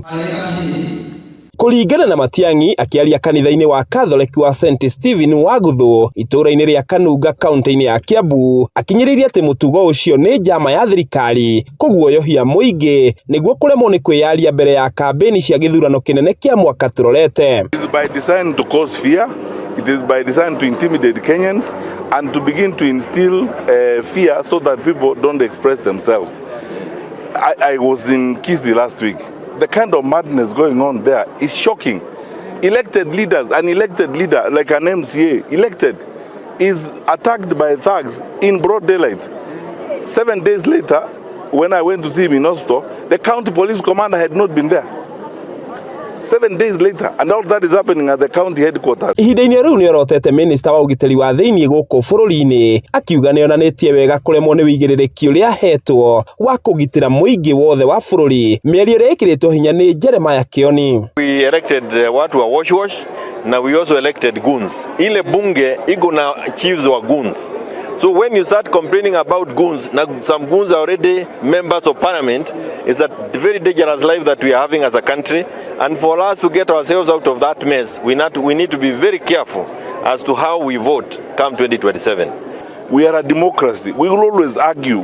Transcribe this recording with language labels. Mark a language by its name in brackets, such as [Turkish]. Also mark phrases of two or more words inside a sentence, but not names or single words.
[Kikuyu] Kũringana na Matiang'i akĩaria kanitha-inĩ wa Catholic wa St Stephen wa Gũthũ itũũra-inĩ rĩa Kanunga kaunti-inĩ ya Kiambu, akinyĩrĩirie atĩ mũtugo ũcio nĩ njama ya thirikari kũguoyohia mũingĩ nĩguo kũremwo nĩ kwĩyaria mbere ya kambĩni cia gĩthurano kĩnene kĩa mwaka tũrorete. [English] It is by design to cause fear. It is by design to intimidate Kenyans and to begin to instill fear so that people don't express themselves. I was in Kisii last week. The kind of madness going on there is shocking. Elected leaders, an elected leader like an MCA, elected, is attacked by thugs in broad daylight. 7 days later, when I went to see him in hospital, the county police commander had not been there. 7 days later, and all that is happening at the county headquarters. [Kikuyu] Ihinda-inĩ rĩu nĩorotete minista wa ũgitĩri wa thĩinĩ gũkũ bũrũri-inĩ akiuga nĩonanĩtie wega kũremwo nĩ wĩigĩrĩrĩki ũrĩa ahetwo wa kũgitĩra mũingĩ wothe wa bũrũri, mĩario ĩrĩa ĩkĩrĩtwo hinya nĩ Jeremiah Kioni. [English] We elected [Swahili] watu wa wash na [English] we also elected goons. [Swahili] Ile bunge iko na chiefs wa goons. [English] So when you start complaining about goons, now some goons are already members of parliament, it's a very dangerous life that we are having as a country. And for us to get ourselves out of that mess, we need to be very careful as to how we vote come 2027. We are a democracy. We will always argue.